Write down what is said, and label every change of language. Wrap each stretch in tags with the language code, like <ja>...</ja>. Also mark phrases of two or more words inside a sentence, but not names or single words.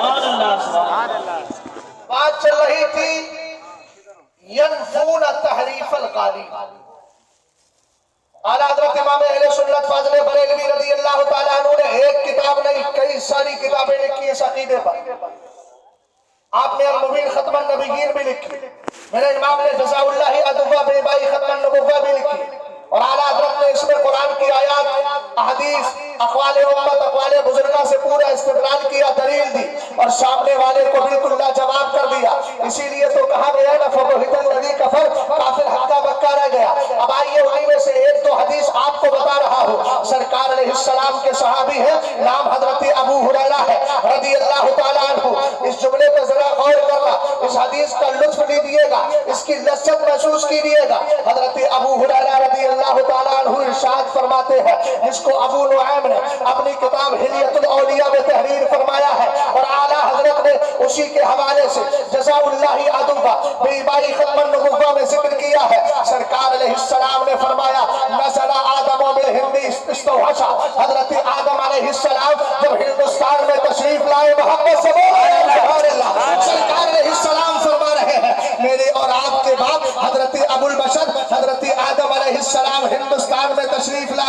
<hi>बात चल रही थी</hi> <ar>ينفون تحريف الغالين.</ar> <hi>आला हज़रत इमाम अहले सुन्नत फाज़िल बरेलवी</hi> <ar>رضي الله تعالى عنه</ar> <hi>ने एक किताब नहीं कई सारी किताबें लिखी इस अकीदे पर। आपने अल-मुबीन खत्मन नबीयीन भी लिखी, मेरे इमाम ने जज़ाउल्लाह अदुव्वा बेबाई खत्मन नबुव्वा भी लिखी। और आला हज़रत ने इसमें कुरान की आयत, अहदीस, अक़वाले उम्मत, अक़वाले बुजुर्गा से पूरा इस्तिदलाल किया, दलील दी और सामने वाले को बिल्कुल लाजवाब कर दिया। इसीलिए तो कहा गया ना</hi> <ar>فبهت الذي كفر,</ar> <hi>काफिर हक्का बक्का रह गया। अब आइए उन्हीं में से एक दो हदीस आपको बता रहा हूँ। सरकार अलैहिस्सलाम के सहाबी है, नाम हज़रत अबू हुरैरा है</hi> <ar>رضي الله تعالى عنه.</ar> <hi>इस जुमले पर जरा गौर करना, इस हदीस का लुत्फ लीजिएगा, इसकी लज्जत महसूस कीजिएगा। हज़रत अबू हुरैरा</hi> <ar>رضي الله تعالى عنه</ar> <hi>इरशाद फरमाते हैं, जिसको अबू नुआइम ने अपनी किताब हिलियतुल औलिया में तहरीर फरमाया है और आला हज़रत ने उसी के हवाले से जज़ाउल्लाह अदुव्वा बेबाई खत्मन नबुव्वा में जिक्र किया है। सरकार अलैहिस्सलाम ने फरमाया</hi> <ar>نزل آدم من الهند استوحش,</ar> <hi>हज़रत आदम अलैहिस्सलाम जब हिंदुस्तान में तशरीफ लाए, मोहब्बत से बोले</hi> <ar>سبحان الله.</ar> <hi>सरकार अलैहिस्सलाम फरमा रहे हैं मेरे और आपके बाप हज़रत अबुल बशर हज़रत आदम अलैहिस्सलाम हिंदुस्तान में तशरीफ लाए।</hi>